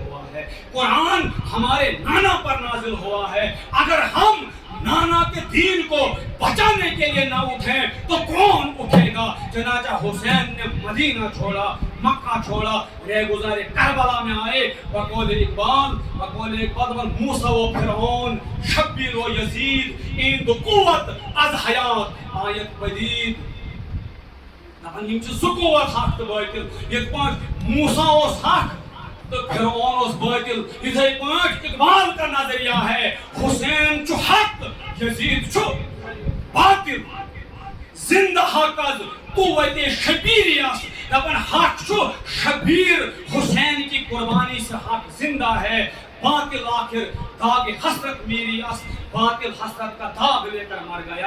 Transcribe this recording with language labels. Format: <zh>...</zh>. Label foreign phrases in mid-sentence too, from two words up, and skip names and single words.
<ur>ہوا ہے قرآن ہمارے نانا پر نازل ہوا ہے اگر ہم نانا کے دین کو بچانے کے لیے نہ اٹھیں تو کون اٹھے گا چنانچہ حسین نے مدینہ چھوڑا مکہ چھوڑا رہ گزارے کربلا میں آئے بقول اقبال موسیٰ و فرعون</ur> <fa>شبیر و یزید این دو قوت از حیات آیت بدید</fa> <ks>دپن یم چھ زٕ قوت حق تہٕ باطل یتھ پٲٹھۍ موسیٰ اوس حق تو فرعون اوس باطل یتھے پٲٹھۍ</ks> <ur>اقبال کا نظریہ ہے</ur> <ks>حسین چھ حق یزید چھ باطل</ks> <fa>زندہ حق از قوت شبیر</fa> <ks>دپن حق شبیر</ks> <ur>حسین کی قربانی سے حق زندہ ہے.</ur> <fa>باطل آخر داغ حسرت میری</fa> <ur>باطل حسرت کا داغ لے کر مر گیا.</ur>